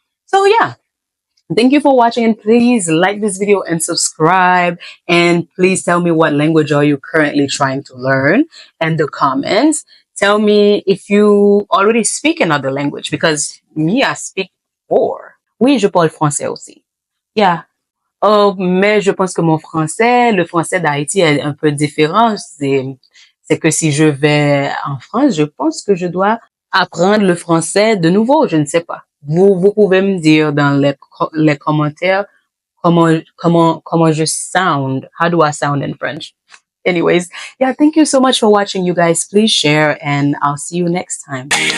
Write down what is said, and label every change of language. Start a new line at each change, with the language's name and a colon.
English: So yeah, thank you for watching, and please like this video and subscribe, and please tell me what language are you currently trying to learn in the comments. Tell me if you already speak another language, because me, I speak four.
French: Oui, je parle français aussi. Yeah. Mais je pense que mon français, le français d'Haïti est un peu différent. C'est que si je vais en France, je pense que je dois apprendre le français de nouveau. Je ne sais pas. Vous pouvez me dire dans les commentaires comment je sound.
English: How do I sound in French? Anyways, yeah, thank you so much for watching, you guys. Please share, and I'll see you next time.